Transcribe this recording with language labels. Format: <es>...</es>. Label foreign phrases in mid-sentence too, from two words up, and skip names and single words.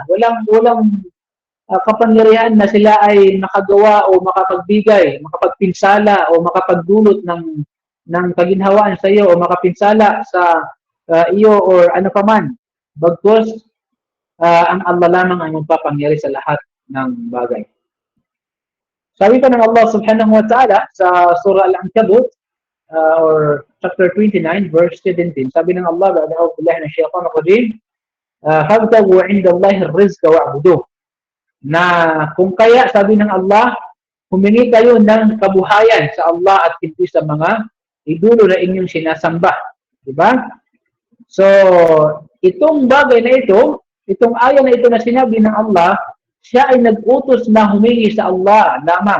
<tl>Walang kapangyarihan na sila ay makagawa o makapagbigay, makapagpinsala o makapagdulot ng kaginhawaan sa iyo o makapinsala sa iyo or ano pa man. Bagkus, ang Allah lamang ang magpapangyari sa lahat ng bagay. Sabi pa ng Allah</tl> <ar>سبحانه وتعالى</ar> <tl>sa Surah Al-Ankabut or</tl> <en>chapter 29 verse 17,</en> <tl>sabi ng Allah,</tl> <ar>"أعوذ بالله من الشيطان الرجيم فابتغوا عند الله الرزق واعبدوه."</ar> <tl>Na kung kaya, sabi ng Allah, humingi kayo ng kabuhayan sa Allah at hindi sa mga idolo na inyong sinasamba. Diba? So, itong bagay na ito, itong aya na ito na sinabi ng Allah, siya ay nag-utos na humingi sa Allah lamang.</tl>